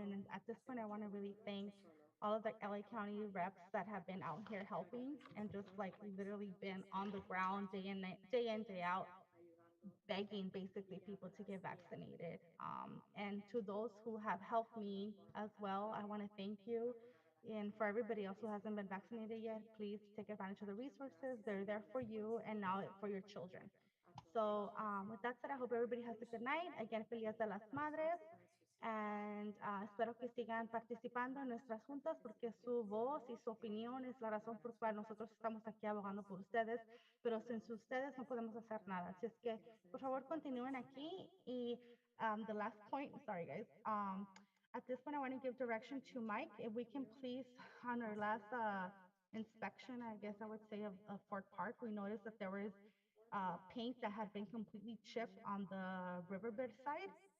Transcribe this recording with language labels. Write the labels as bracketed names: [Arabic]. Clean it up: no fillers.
[English] And at this point, I want to really thank all of the LA County reps that have been out here helping and just like literally been on the ground day in, day out, begging basically people to get vaccinated. And to those who have helped me as well, I want to thank you. And for everybody else who hasn't been vaccinated yet, please take advantage of the resources. They're there for you and now for your children. So with that said, I hope everybody has a good night. [Spanish] Again, Feliz de las Madres. And espero que sigan participando en nuestras juntas porque su voz y su opinión es la razón por la cual nosotros estamos aquí abogando por ustedes, pero sin ustedes no podemos hacer nada. Así es que, por favor, continúen aquí. [English] Y the last point, sorry guys, at this point I want to give direction to Mike. If we can please, on our last inspection, I guess I would say, of Fort Park, we noticed that there was paint that had been completely chipped on the riverbed side.